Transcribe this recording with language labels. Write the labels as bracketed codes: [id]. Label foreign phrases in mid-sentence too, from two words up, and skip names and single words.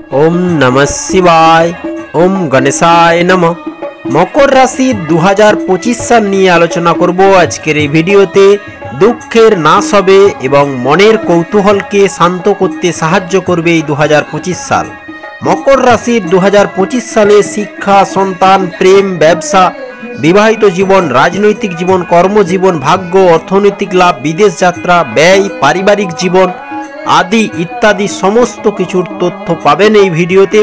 [sa] ओम नमः शिवाय। ओम गणेशाय नमः। [bn] মকর রাশি 2025 সাল নিয়ে আলোচনা করব আজকের এই ভিডিওতে। দুঃখের নাশ হবে এবং মনের কৌতূহলকে শান্ত করতে সাহায্য করবে এই 2025 সাল। মকর রাশির 2025 সালে শিক্ষা, সন্তান, প্রেম, ব্যবসা, বিবাহিত জীবন, রাজনৈতিক জীবন, কর্মজীবন, ভাগ্য, অর্থনৈতিক লাভ, বিদেশ যাত্রা, ব্যয়, পারিবারিক জীবন আদি ইত্যাদি সমস্ত কিছুর তথ্য পাবেন এই ভিডিওতে।